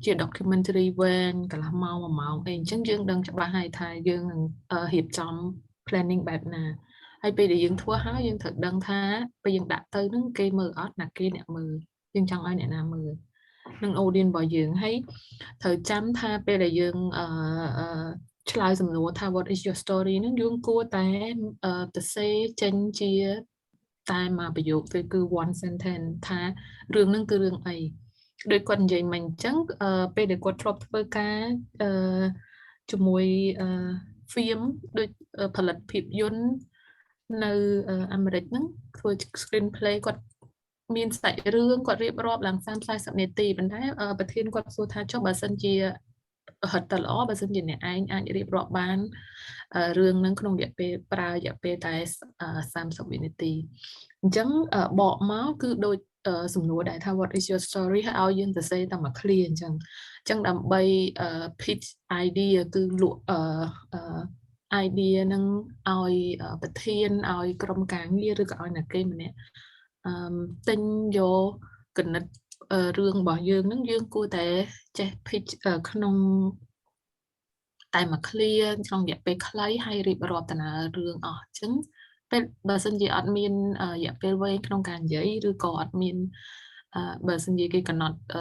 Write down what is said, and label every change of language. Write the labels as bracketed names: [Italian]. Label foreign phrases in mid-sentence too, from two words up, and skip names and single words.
[Khmer] documentary វែងកន្លះម៉ោង1ម៉ោងអីអញ្ចឹងយើងដឹងច្បាស់ហើយថាយើងនឹងរៀបចំ planning បែបណាហើយពេលដែលយើងធ្វើហើយយើងត្រូវដឹងថាពេលយើងដាក់ទៅហ្នឹងគេមើល អត់ណាគេអ្នកមើលយើងចង់ឲ្យអ្នកណាមើលនឹង audience របស់យើងហើយត្រូវចាំថាពេលដែលយើងឆ្លើយសំណួរថា [English] what is your [Khmer] story ហ្នឹងយើងគួរតែទៅសេចេញជាតែមួយប្រយោគទៅគឺ [English] one sentence [Khmer] ថារឿងហ្នឹងគឺរឿង អីដូចគាត់និយាយមិញអញ្ចឹងពេលដែលគាត់ធ្លាប់ធ្វើការជាមួយfilm ដូចផលិតភាពយន្តនៅអាមេរិកហ្នឹងធ្វើ screenplay គាត់មានសាច់រឿងគាត់រៀបរាប់ឡើង 30-40 នាទីប៉ុន្តែប្រធានគាត់សួរថាចុះបើសិនជាហិតតែល្អបើសិនជាអ្នកឯងអាចរៀបរាប់បានរឿងហ្នឹងក្នុងរយៈពេលប្រើរយៈពេលតែ30 វិនាទីអញ្ចឹងបកមកគឺដូច សំណួរដែរថា [English] what is your story [Khmer] ហើយឲ្យយើងទៅសេតែមួយ clear អញ្ចឹងដើម្បី [English] pitch idea [Khmer] គឺលក់idea នឹងឲ្យប្រធានឲ្យក្រុមការងារឬក៏ឲ្យអ្នកគេម្នាក់ទិញយកគណិតរឿងរបស់យើងនឹងយើងគួរតែចេះ pitch ក្នុងតែមួយ clear ក្នុងរយៈពេលខ្លីហើយរៀបរាប់ដំណើររឿងអស់អញ្ចឹងពេលបើសិនជាអត់មានរយៈពេលវែងក្នុងការនិយាយឬក៏អត់មានបើសិនជាគេកំណត់